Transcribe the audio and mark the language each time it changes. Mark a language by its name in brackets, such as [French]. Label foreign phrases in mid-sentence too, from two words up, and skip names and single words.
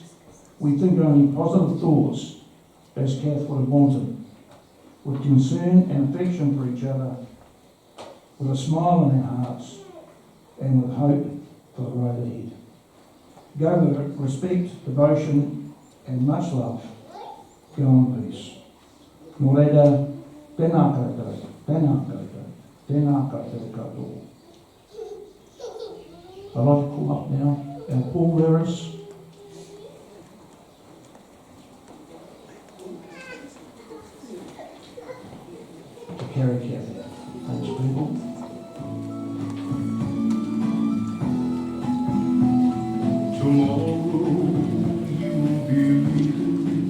[English] We think only positive thoughts, as Kath would have wanted, with concern and affection for each other, with a smile in our hearts, and with hope for the road ahead. Go with respect, devotion, and much love. Go in peace. [Māori] Moreda, tēnā koutou, tēnā koutou, tēnā koutou katoa. [English] I'd like to call up now our pallbearers. To carry Kath out. Thanks, people. Tomorrow you will be leaving.